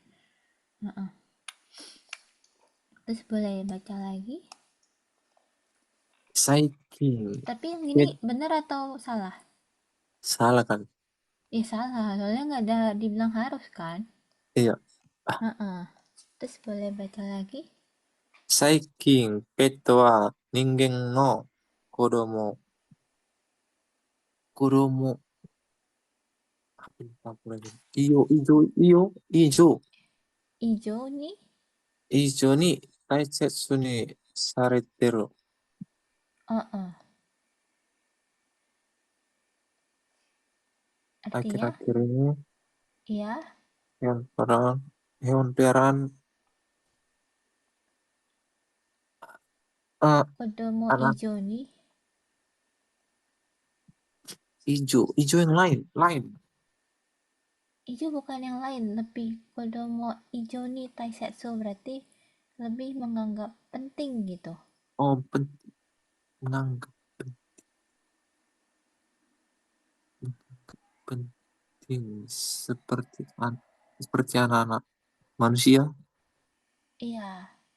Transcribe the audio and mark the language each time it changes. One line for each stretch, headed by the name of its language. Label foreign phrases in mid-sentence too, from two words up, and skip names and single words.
Indonesian: Heeh. Terus boleh baca lagi,
Japanese: 最近
Indonesian: tapi yang ini eh, benar atau salah? salah kan? Salah soalnya nggak ada dibilang harus kan. Iya. Heeh. Terus boleh baca lagi.
Japanese: 最近ペットは人間の子供、
Indonesian: apa lupa aku lagi. Ijo nih
Japanese: 以上に大切にされてる。
Indonesian: heeh, artinya Akhir-akhir ini ya hewan peliharaan, hewan peliharaan eh, kodomo anak ijo nih. hijau yang lain. Ijo bukan yang lain, lebih
Japanese: 子供以上に大切
Indonesian: berarti lebih menganggap penting gitu. Oh, menganggap penting seperti anak-anak manusia. Iya.